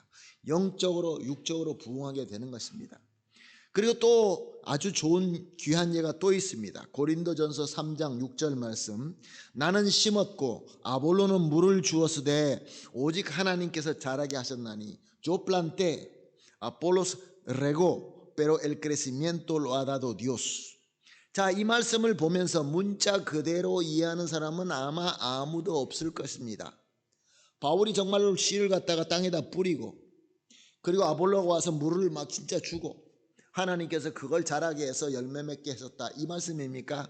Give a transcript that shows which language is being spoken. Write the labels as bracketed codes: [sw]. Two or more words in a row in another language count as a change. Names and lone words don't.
[ko] 영적으로 육적으로 부흥하게 되는 것입니다. 그리고 또 아주 좋은 귀한 예가 또 있습니다. 고린도전서 3장 6절 말씀, 나는 심었고 아볼로는 물을 주었으되 오직 하나님께서 자라게 하셨나니, [es] Yo planté, Apolos regó, pero el crecimiento lo ha dado Dios. [ko] 자, 이 말씀을 보면서 문자 그대로 이해하는 사람은 아마 아무도 없을 것입니다. 바울이 정말로 씨를 갖다가 땅에다 뿌리고, 그리고 아볼로가 와서 물을 막 진짜 주고, 하나님께서 그걸 자라게 해서 열매 맺게 하셨다, 이 말씀입니까?